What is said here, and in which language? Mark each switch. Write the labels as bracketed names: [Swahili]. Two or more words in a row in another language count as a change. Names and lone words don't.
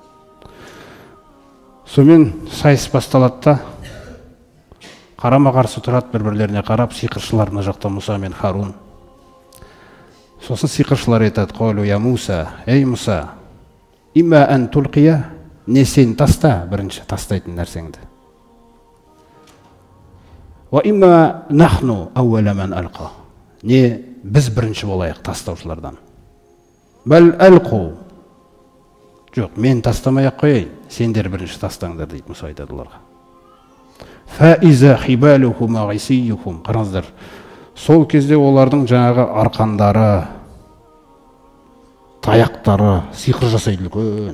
[Kazakh] Сонымен сайыс басталады да, қарама-қарсы тұрады, бір-бірлеріне қарап, сиқыршылар мына жақта Мұса мен Харун. Сосын сиқыршылар айтады: [Arabic] "قالوا يا موسى, [Kazakh] ей Мұса, [Arabic] إما أن تلقي, [Kazakh] не сен таста, бірінші тастайтын нәрсеңді. [Arabic] وإما نحن أول من ألقى, [Kazakh] не біз бірінші болайық тастаушылардан. [Arabic] بل ألقوا, [Kazakh] жоқ, мен тастамай-ақ қояйын, сендер бірінші тастаңдар" дейді Мұса айтады оларға. [Arabic] فإذا حبالهم وعصيهم. [Kazakh] Қараңыздар, сол кезде олардың жаңағы арқандары, таяқтары, сиқыр жасайды үлкен.